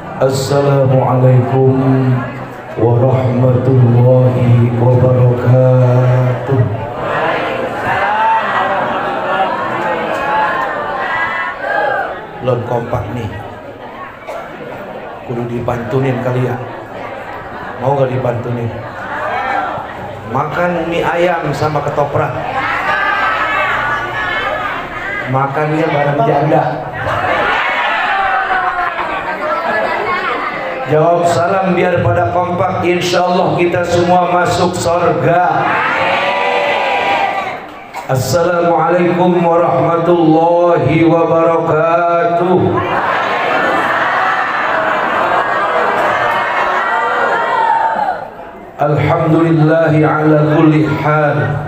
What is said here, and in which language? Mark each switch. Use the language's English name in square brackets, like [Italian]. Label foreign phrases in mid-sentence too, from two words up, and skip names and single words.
[Arabic] السلام عليكم ورحمة الله وبركاته. [Indonesian] Lon kompak nih, kudu dibantunin kali ya. Mau gak dibantunin? Makan mie ayam sama ketoprak, makannya bareng janda. Jawab salam biar pada kompak. Insyaallah kita semua masuk surga. [Arabic] السلام عليكم ورحمة الله وبركاته. الحمد لله على كل حال.